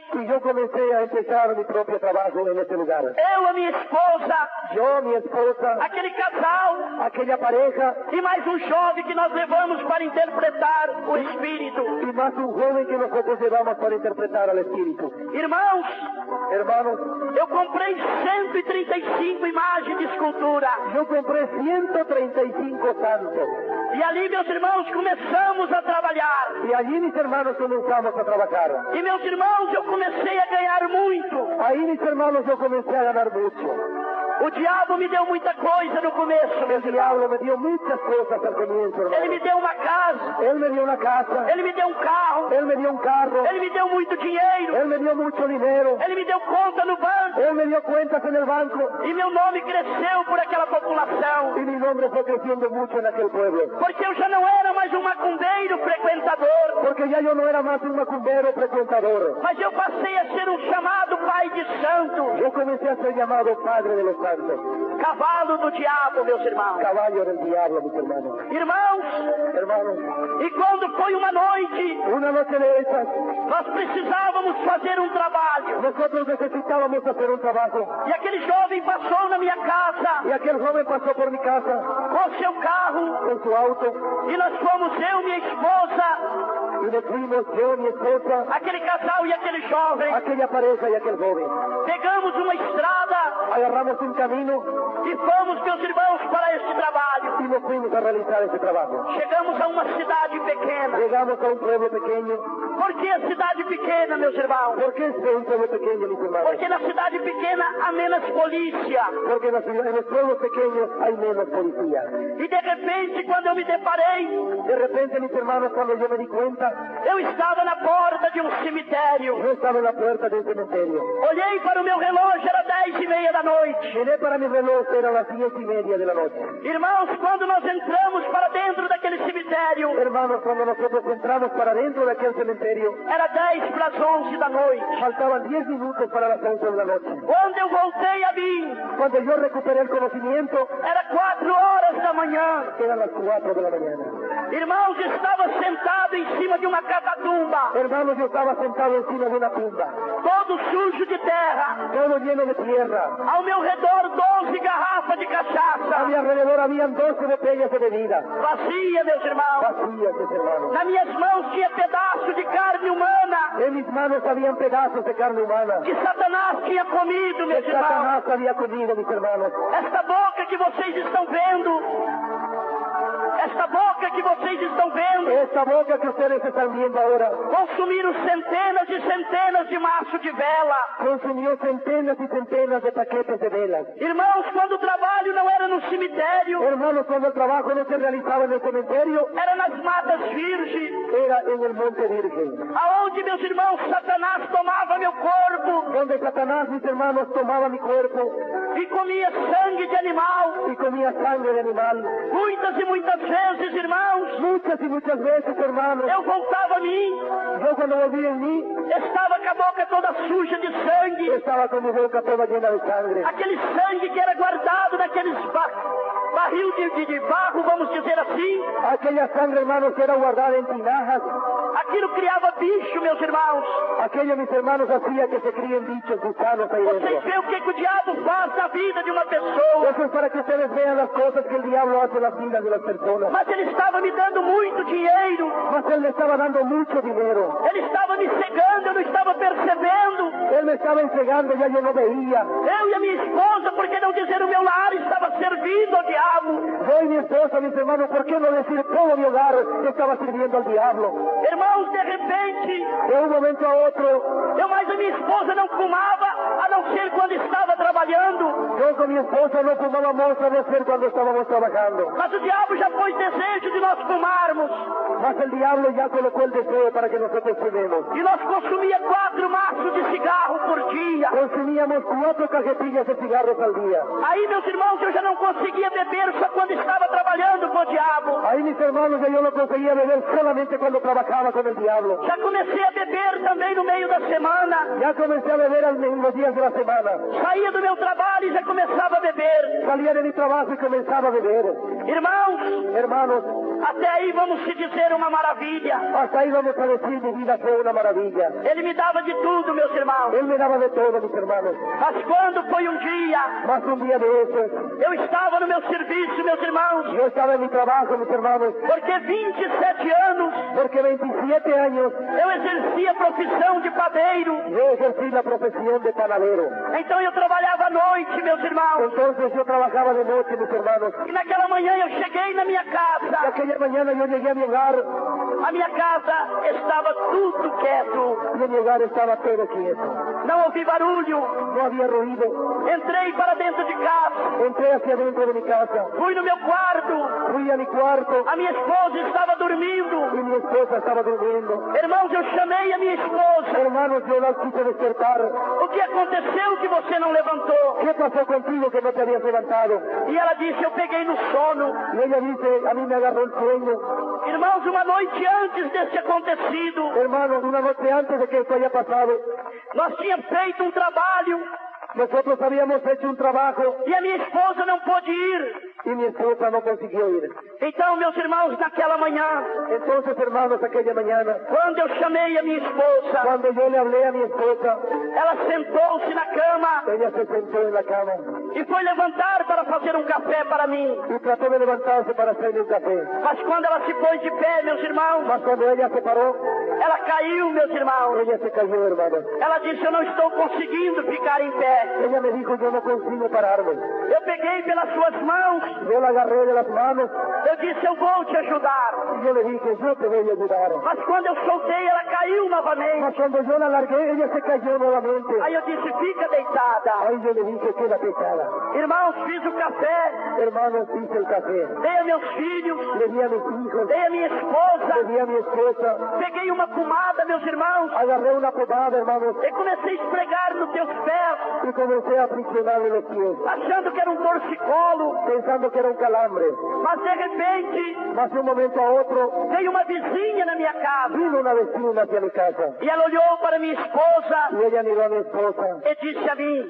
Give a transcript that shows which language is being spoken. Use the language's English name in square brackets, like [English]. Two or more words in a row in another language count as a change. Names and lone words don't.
[Spanish] y yo comencé a empezar mi propio trabajo en ese lugar. [Portuguese] Eu, a minha esposa, [Spanish] Yo, mi esposa, [Portuguese] aquele casal [Spanish] aquella pareja [Portuguese] e mais um jovem que nós levamos para interpretar o Espírito. [Spanish] y más un joven que nosotros llevamos para interpretar al Espíritu. [Portuguese] Irmãos, [Spanish] Hermanos, [Portuguese] eu comprei 135 imagens de escultura. [Spanish] yo compré 135 santos [Portuguese] E ali, meus irmãos, começamos a trabalhar. [Spanish] y allí mis hermanos comenzamos a trabajar. [Portuguese] E, meus irmãos, eu comecei a ganhar muito. [Spanish] Ahí mis hermanos yo comencé a ganar mucho. [Portuguese] O diabo me deu muita coisa no começo, meus [Spanish] El [Portuguese] irmãos. [Spanish] diablo me dio muchas cosas al comienzo, [Portuguese] Ele me [Spanish] hermano. [Portuguese] deu uma casa, [Spanish] Él me dio una casa, [Portuguese] ele me deu um carro, [Spanish] él me dio un carro, [Portuguese] ele me deu muito dinheiro, [Spanish] él me dio mucho dinero, [Portuguese] ele me deu conta no banco. [Spanish] él me dio cuentas en el banco [Portuguese] E meu nome cresceu por aquela população. [Spanish] y mi nombre fue creciendo mucho en aquel pueblo. [Portuguese] Porque eu já não era mais um macumbeiro frequentador. [Spanish] Porque ya yo no era más un macumbero frecuentador. [Portuguese] Mas eu passei a ser um chamado pai de santo. [Spanish] Yo comencé a ser llamado Padre de los Santos, [Portuguese] Cavalo do diabo, meus irmãos. [Spanish] caballo del diablo, mis hermanos. [Portuguese] Irmãos, [Spanish] Hermanos, [Portuguese] e quando foi uma noite, [Spanish] una noche de esas, [Portuguese] nós precisávamos fazer um trabalho. [Spanish] nosotros necesitábamos hacer un trabajo. [Portuguese] E aquele jovem passou na minha casa [Spanish] Y aquel joven pasó por mi casa [Portuguese] com seu carro. [Spanish] con su auto [Portuguese] E nós fomos, eu, minha esposa, [Spanish] y nos fuimos, yo, mi esposa, [Portuguese] aquele casal e aquele jovem. [Spanish] aquella pareja y aquel joven. [Portuguese] Pegamos uma estrada [Spanish] Agarramos un camino [Portuguese] e fomos, meus irmãos, para este trabalho. [Spanish] y nos fuimos a realizar ese trabajo. [Portuguese] Chegamos a uma cidade pequena. [Spanish] Llegamos a un pueblo pequeño. [Portuguese] Por que a cidade pequena, meus irmãos? [Spanish] ¿Por qué es un pueblo pequeño, mis hermanos? [Portuguese] Porque na cidade pequena há menos polícia. [Spanish] Porque en los pueblos pequeños hay menos policía. [Portuguese] E de repente, quando eu me deparei, [Spanish] De repente, mis hermanos, cuando yo me di cuenta, [Portuguese] eu estava na porta de um cemitério. [Spanish] yo estaba en la puerta de un cementerio. [Portuguese] Olhei para o meu relógio, era 10:30 da noite. [Spanish] Miré para mi reloj, eran las 10:30 de la noche. [Portuguese] Irmãos, quando nós entramos para dentro daquele cemitério, [Spanish] Hermanos, cuando nosotros entramos para dentro de aquel cementerio, [Portuguese] era 10 para as 11 da noite. [Spanish] faltaban 10 minutos para las 11 de la noche. [Portuguese] Quando eu voltei a mim, [Spanish] Cuando yo recuperé el conocimiento, [Portuguese] era 4 horas da manhã. [Spanish] eran las 4 de la mañana. [Portuguese] Irmãos, estava sentado em cima de uma catatumba, [Spanish] Hermanos, yo estaba sentado encima de una tumba, [Portuguese] todo sujo de terra. [Spanish] todo lleno de tierra. [Portuguese] Ao meu redor, 12 garrafas de [Spanish] A [Portuguese] cachaça, [Spanish] mi alrededor habían 12 botellas de bebida, [Portuguese] vazia, meus irmãos. [Spanish] vacías, mis hermanos. [Portuguese] Nas minhas mãos tinha pedaço de carne humana [Spanish] En mis manos habían pedazos de carne humana [Portuguese] que Satanás tinha comido, [Spanish] que [Portuguese] meus irmãos. [Spanish] Satanás había comido, mis hermanos. [Portuguese] Esta boca que vocês estão vendo, esta boca que vocês estão vendo, [Spanish] Esta boca que ustedes están viendo ahora [Portuguese] consumiram centenas e centenas de maços de vela. [Spanish] consumió centenas y centenas de paquetes de velas. [Portuguese] Irmãos, quando o trabalho não era no cemitério, [Spanish] Hermanos, cuando el trabajo no se realizaba en el cementerio, [Portuguese] era nas matas virgens, [Spanish] era en el monte virgen, [Portuguese] aonde, meus irmãos, Satanás tomava meu corpo [Spanish] donde Satanás, mis hermanos, tomaba mi cuerpo [Portuguese] e comia sangue de animal. [Spanish] y comía sangre de animal. [Portuguese] Muitas e muitas vezes, irmãos, [Spanish] Muchas y muchas veces, hermanos, [Portuguese] eu voltava a mim, [Spanish] yo cuando volví en mí, [Portuguese] estava com a boca toda suja de sangue, [Spanish] estaba con mi boca toda llena de sangre. [Portuguese] aquele sangue que era guardado naqueles barril de barro, vamos dizer assim. [Spanish] Aquella sangre, hermanos, que era guardada en tinajas. [Portuguese] Aquilo criava bicho, meus irmãos. [Spanish] Aquello, mis hermanos, hacía que se críen bichos, gusanos ahí [Portuguese] Vocês [Spanish] dentro. [Portuguese] veem o que o diabo faz na vida de uma pessoa. [Spanish] Eso es para que ustedes vean las cosas que el diablo hace en las vidas de las personas. [Portuguese] Mas ele estava me dando muito dinheiro. [Spanish] mas Él me estaba dando mucho dinero. [Portuguese] Ele estava me cegando, eu não estava percebendo. [Spanish] Él me estaba entregando, ya yo no veía. [Portuguese] Eu e a minha esposa, por que não dizer o meu lar estava servindo ao diabo? [Spanish] Yo y mi esposa, mis hermanos, ¿por qué no decir todo mi hogar estaba sirviendo al diablo? [Portuguese] Irmãos, de repente, [Spanish] De un momento a otro, [Portuguese] eu mais a minha esposa não fumava, a não ser quando estava trabalhando. [Spanish] yo con mi esposa no fumábamos a no ser cuando estábamos trabajando. [Portuguese] Mas o diabo já pôs desejo de nós fumarmos. [Spanish] Mas el diablo ya colocó el deseo para que nosotros fumemos. [Portuguese] E nós consumia 4 maços de cigarro por dia. [Spanish] Consumíamos 4 cajetillas de cigarros al día. [Portuguese] Aí, meus irmãos, eu já não conseguia beber só quando estava trabalhando com o diabo. [Spanish] Ahí, mis hermanos, yo no conseguía beber solamente cuando trabajaba con el diablo. [Portuguese] Já comecei a beber também no meio da semana. [Spanish] Ya comencé a beber en los días de la semana. [Portuguese] Saía do meu trabalho e já começava a beber. [Spanish] Salía de mi trabajo y comenzaba a beber. [Portuguese] Irmãos, [Spanish] Hermanos, [Portuguese] até aí vamos se dizer uma maravilha. [Spanish] hasta ahí vamos a decir mi vida fue una maravilla. [Portuguese] Ele me dava de tudo, meus irmãos. [Spanish] Él me daba de todo, mis hermanos. [Portuguese] Mas quando foi um dia, [Spanish] Más un día de esos, [Portuguese] eu estava no meu serviço, meus irmãos, [Spanish] yo estaba en mi trabajo, mis hermanos, [Portuguese] porque 27 anos [Spanish] porque 27 años [Portuguese] eu exercia a profissão de padeiro. [Spanish] yo ejercí la profesión de panadero. [Portuguese] Então eu trabalhava à noite, meus irmãos. [Spanish] Entonces yo trabajaba de noche, mis hermanos. [Portuguese] E naquela manhã eu cheguei na minha [Spanish] Y [Portuguese] casa. [Spanish] aquella mañana yo llegué a mi hogar [Portuguese] A minha casa estava tudo quieto. [Spanish] y en mi hogar estaba todo quieto. [Portuguese] Não ouvi barulho. [Spanish] No había ruido. [Portuguese] Entrei para dentro de casa. [Spanish] Entré hacia dentro de mi casa. [Portuguese] Fui no meu quarto. [Spanish] Fui a mi cuarto [Portuguese] A minha esposa estava dormindo. [Spanish] y mi esposa estaba durmiendo. [Portuguese] Irmãos, eu chamei a minha esposa. [Spanish] Hermanos, yo la quise despertar. [Portuguese] O que aconteceu que você não levantou? [Spanish] ¿Qué pasó contigo que no te habías levantado? [Portuguese] E ela disse, eu peguei no sono. [Spanish] Y ella dice, a mí me agarró el sueño. [Portuguese] Irmãos, uma noite antes desse acontecido, [Spanish] Hermanos, una noche antes de que esto haya pasado, [Portuguese] nós tínhamos feito um trabalho [Spanish] nosotros habíamos hecho un trabajo [Portuguese] e a minha esposa não pôde ir. [Spanish] y mi esposa no consiguió ir. [Portuguese] Então, meus irmãos, naquela manhã, [Spanish] Entonces, hermanos, aquella mañana, [Portuguese] quando eu chamei a minha esposa, [Spanish] cuando yo le hablé a mi esposa, [Portuguese] ela sentou-se na cama [Spanish] ella se sentó en la cama [Portuguese] e foi levantar para fazer um café para mim. [Spanish] y trató de levantarse para hacerle un café. [Portuguese] Mas quando ela se pôs de pé, meus irmãos, [Spanish] Mas cuando ella se paró, [Portuguese] ela caiu, meus irmãos. [Spanish] ella se cayó, hermanos. [Portuguese] Ela disse, eu não estou conseguindo ficar em pé. [Spanish] Ella me dijo, yo no consigo pararme. [Portuguese] Eu peguei pelas suas mãos. [Spanish] Yo la agarré de las manos [Portuguese] Eu disse, eu vou te ajudar. [Spanish] y yo le dije, yo te voy a ayudar. [Portuguese] Mas quando eu soltei, ela caiu novamente. [Spanish] Mas cuando yo la largué, ella se cayó nuevamente. [Portuguese] Aí eu disse, fica deitada. [Spanish] Ahí yo le dije, quédate echada. [Portuguese] Irmãos, fiz o café, [Spanish] Hermanos, hice el café. [Portuguese] dei a meus filhos, [Spanish] Le di a mis hijos, [Portuguese] dei a minha [Spanish] le [Portuguese] esposa, [Spanish] di a mi esposa. [Portuguese] peguei uma pomada, meus irmãos, [Spanish] Agarré una pomada, hermanos, [Portuguese] e comecei a esfregar nos teus pés, [Spanish] y comencé a friccionarle los pies, [Portuguese] achando que era um torcicolo. [Spanish] pensando que era un calambre. [Portuguese] Mas de repente, [Spanish] Mas de un momento a otro, [Portuguese] veio uma vizinha na minha casa. [Spanish] vino una vecina hacia mi casa. [Portuguese] E ela olhou para minha esposa [Spanish] Y ella miró a mi esposa [Portuguese] e disse a mim,